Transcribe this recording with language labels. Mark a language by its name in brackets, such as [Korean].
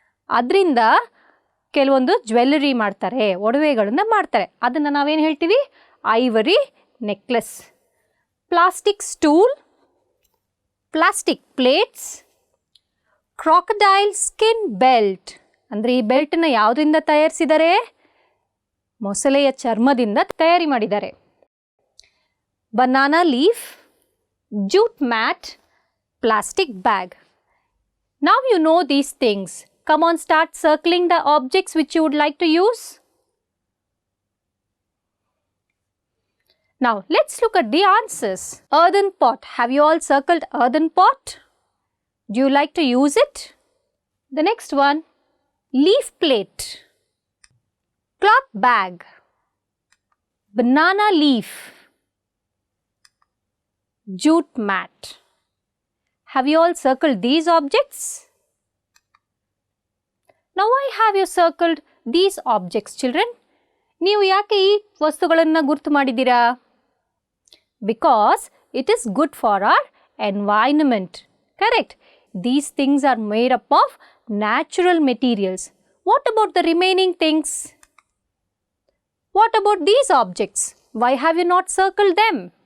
[Kannada] ಅದರಿಂದ ಕೆಲವೊಂದು ಜ್ಯುವೆಲ್ಲರಿ ಮಾಡ್ತಾರೆ, ಒಡವೆಗಳನ್ನು ಮಾಡ್ತಾರೆ. ಅದನ್ನು ನಾವೇನು ಹೇಳ್ತೀವಿ? [English] Ivory necklace. Plastic stool, plastic plates, crocodile skin belt. [Kannada] ಅಂದರೆ ಈ ಬೆಲ್ಟನ್ನು ಯಾವುದರಿಂದ ತಯಾರಿಸಿದ್ದಾರೆ? ಮೊಸಳೆಯ ಚರ್ಮದಿಂದ ತಯಾರಿ ಮಾಡಿದ್ದಾರೆ. [English] Banana leaf, jute mat, plastic bag. Now you know these things. Come on, start circling the objects which you would like to use. Now let's look at the answers. Earthen pot. Have you all circled earthen pot? Do you like to use it? The next one, leaf plate, cloth bag, banana leaf, jute mat. Have you all circled these objects? Now why have you circled these objects, children? [Kannada] ನೀವು ಯಾಕೆ ಈ ವಸ್ತುಗಳನ್ನು ಗುರುತು ಮಾಡಿದ್ದೀರಾ? [English] Because it is good for our environment. Correct? These things are made up of natural materials. What about the remaining things? What about these objects? Why have you not circled them?